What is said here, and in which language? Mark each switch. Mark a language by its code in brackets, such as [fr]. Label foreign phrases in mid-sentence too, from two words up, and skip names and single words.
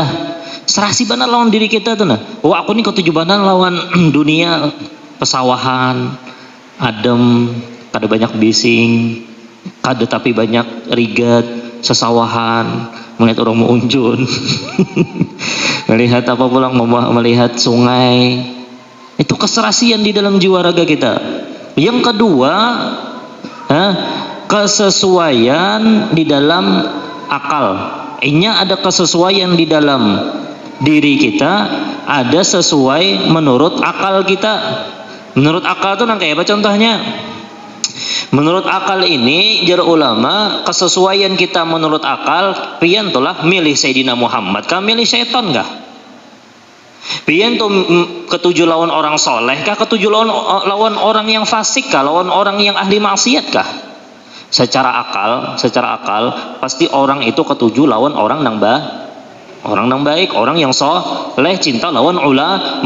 [bjn] Serasi benar lawan diri kita tuh aku nih ketuju benar lawan dunia pesawahan, adem, kada banyak bising, kada tapi banyak rigat, sesawahan, melihat orang mau unjun. Melihat apa pulang, melihat sungai. [id] Itu keserasian di dalam jiwa raga kita. Yang kedua, kesesuaian di dalam akal. Ini ada kesesuaian di dalam diri kita, ada sesuai menurut akal kita. [bjn] Menurut akal itu kayak apa contohnya? Menurut akal ini, jar ulama, kesesuaian kita menurut akal, pian tulah milih Sayyidina Muhammad kah milih setan kah? Pian tuh ketujuh lawan orang soleh kah, ketujuh lawan orang yang fasik kah, lawan orang yang ahli maksiat kah? Secara akal pasti orang itu ketujuh lawan orang nang baik, orang yang soleh, cinta lawan ulama.